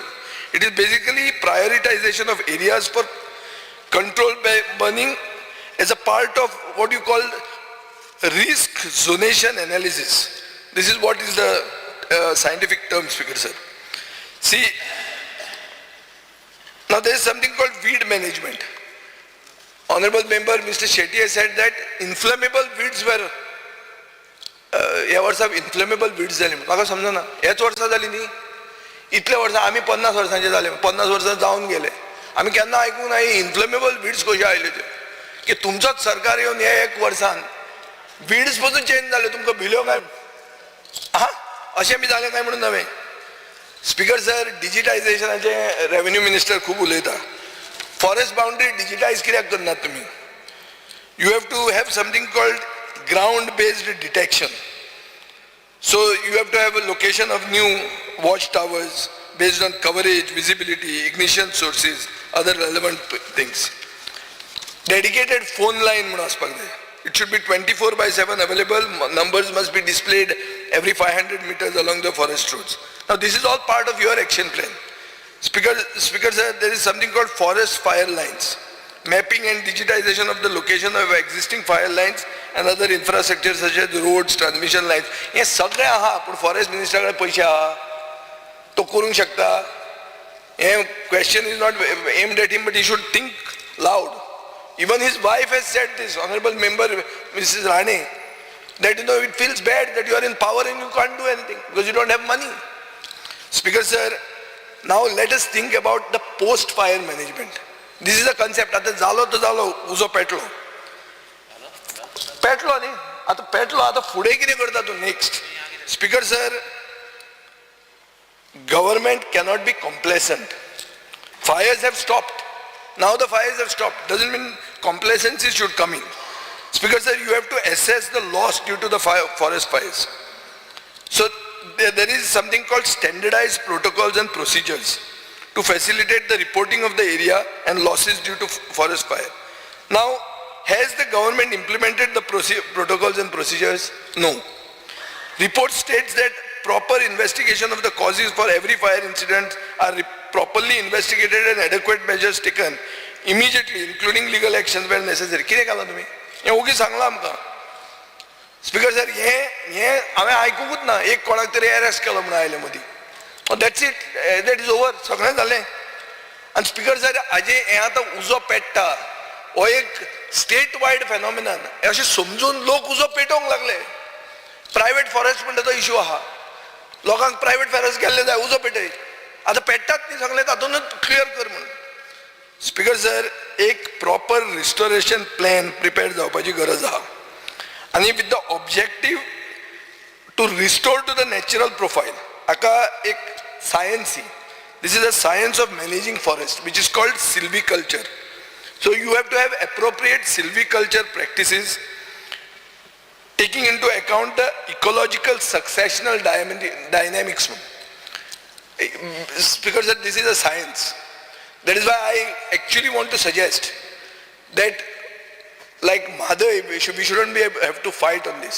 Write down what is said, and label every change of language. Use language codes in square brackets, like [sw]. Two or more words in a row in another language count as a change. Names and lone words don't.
[en] It is basically prioritization of areas for controlled burning as a part of what you call risk zonation analysis. This is what is the scientific term, Speaker sir. See, now there is something called weed management. Honorable member Mr. Shetty has said that inflammable weeds were [kok] ह्या वर्सा [en] inflammable weeds जाली. [kok] म्हाका समजना, ह्याच वर्सा जाली न्ही, इतल्या वर्सां आमी 50 वर्सांचे जाले, 50 वर्सां जावन गेले, आमी केन्ना आयकूंक ना [en] inflammable weeds [kok] कशे आयले ते, की तुमचोच सरकार येवन हे 1 वर्सान विड्स पासून चेंज जाले. तुमकां भिल्यो काय? हा, अशें बी जालें काय म्हणून नवें. [en] Speaker sir, [kok] डिजिटायझेशनाचे [en] revenue minister [kok] खूब उलयता. [en] forest boundary digitize [kok] कित्याक करनात तुमी? [en] You have to have something called ground-based detection. So you have to have a location of new watchtowers based on coverage, visibility, ignition sources, other relevant things. Dedicated phone line [kok] म्हणून आसपाक जाय. [en] It should be 24/7 available. Numbers must be displayed every 500 meters along the forest roads. Now this is all part of your action plan. Speaker sir, there is something called forest fire lines. Mapping and digitization of the location of existing fire lines and other infrastructure such as roads, transmission lines. [kok] हे सगळे आहा, पण फॉरेस्ट मिनिस्टराकडे पैसे आहा, तो करूंक शकता. हे [en] question is not aimed at him, but he should think loud. Even his wife has said this, honorable member Mrs. Rane, that it feels bad that you are in power and you can't do anything because you don't have money. Speaker sir, now let us think about the post-fire management. This is a concept. [kok] आता झालो तो झालो, उजो पेटलो न्ही, आता पेटलो, आता फुडें कितें करता तूं नेक्स्ट? [en] Speaker sir, government cannot be complacent. Fires have stopped. Now the fires have stopped. Doesn't mean complacency should come in. Speaker sir, you have to assess the loss due to the forest fires. So there is something called standardized protocols and procedures to facilitate the reporting of the area and losses due to forest fire. Now, has the government implemented the protocols and procedures? No. Report states that proper investigation of the causes for every fire incident are properly investigated and adequate measures taken immediately, including legal actions where necessary. [kok] कितें केलां तुमी? हें ओगी सांगलां आमकां. [en] Speaker sir, [kok] हें हांवें आयकुंकूच ना. एक कोणाक तरी अरेस्ट केलो म्हणून आयले मदीं. [en] That's it. That is over. [kok] सगळें जालें. आनी [en] Speaker sir, [kok] हाजें हें आतां उजो पेट्टा, हो एक [en] state wide phenomenon. [kok] हें अशें समजून लोक उजो पेटोवंक लागले. [en] private forest [kok] म्हणटा तो इश्यू आहा. लोकांक [en] private forest [kok] गेल्ले जाय, उजो पेटय. आतां पेट्टात न्ही सगळे, तातूंतच क्लियर कर म्हणून. [en] Speaker sir, [kok] एक [en] proper restoration plan prepare [kok] जावपाची गरज आहा. [en] आनी with the objective to restore to the natural profile. [kok] हाका एक सायन्स ही. [en] This is a science of managing forest, which is called silviculture. So you have to have appropriate silviculture practices, taking into account the ecological successional dynamics. Because this is a science. That is why I actually want to suggest that, like Madhav, we shouldn't have to fight on this.